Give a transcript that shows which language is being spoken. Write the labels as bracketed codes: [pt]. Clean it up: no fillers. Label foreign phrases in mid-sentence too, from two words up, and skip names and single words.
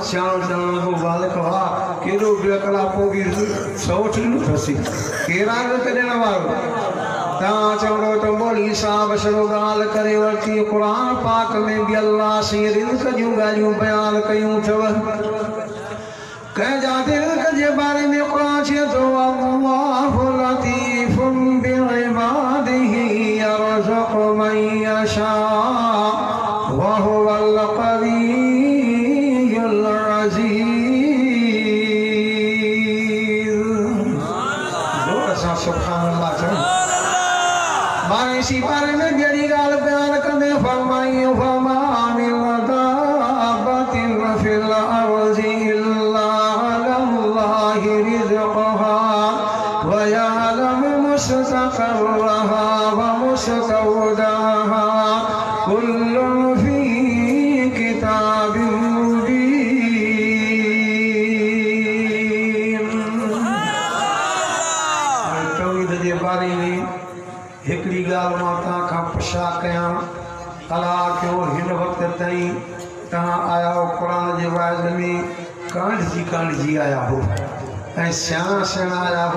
[sd] सियाणो चवणु लॻो, मालिक वाह, केॾो बेअक़ल आहे, पोइ बि 100 ॾिनो अथसि। केरु आहे रिज़्क़ ॾियण वारो? तव्हां चवंदो त मौलवी साहब सॼो ॻाल्हि करे वरिती। क़ुरान पाक में बि अलाह साईं रिज़्क़ जूं ॻाल्हियूं बयानु कयूं अथव। कंहिंजा रिज़्क़ जे बारे में क़ुरान चए थो, [ar] الله لطيف بعباده يرزق من يشاء وهو القوي العزيز. [sd] ज़ोर सां [ar] سبحان الله. [sd] मां इसी बारे में ॿियड़ी ॻाल्हि बयानु कंदे फरमाई, [ar] فما من دابة في الأرض إلا على الله رزقها ويعلم مستقرها ومستودعها كل في كتاب مبين. [sd] तौहीद जे बारे में हिकिड़ी ॻाल्हि मां तव्हां खां पुछा कयां। अलाह कयो हिन वक़्त ताईं तव्हां आया हो क़ुरान जे वाइद में कांढजी आया हो ऐं सियाणा सियाणा आया हो।